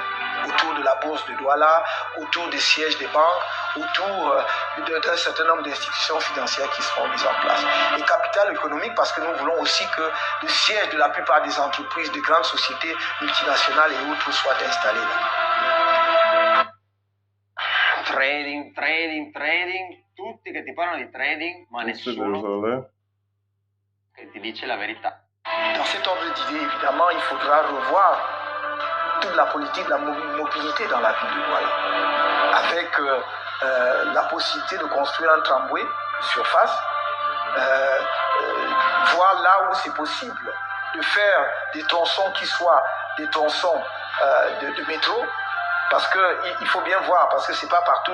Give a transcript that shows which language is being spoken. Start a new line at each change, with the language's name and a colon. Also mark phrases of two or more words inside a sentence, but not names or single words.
French: Autour de la bourse de Douala, autour des sièges des banques, autour d'un certain nombre d'institutions financières qui seront mises en place. Et capital économique parce que nous voulons aussi que le siège de la plupart des entreprises, des grandes sociétés multinationales et autres soient installés là.
Italian: Trading, tutti che ti parlano di trading, ma nessuno che ti dice la verità.
French: Dans cet ordre d'idée, évidemment, il faudra revoir toute la politique de la mobilité dans la ville de Douala. avec la possibilité de construire un tramway de surface, voir là où c'est possible, de faire des tronçons qui soient des tronçons de métro, parce qu'il faut bien voir, parce que c'est pas partout.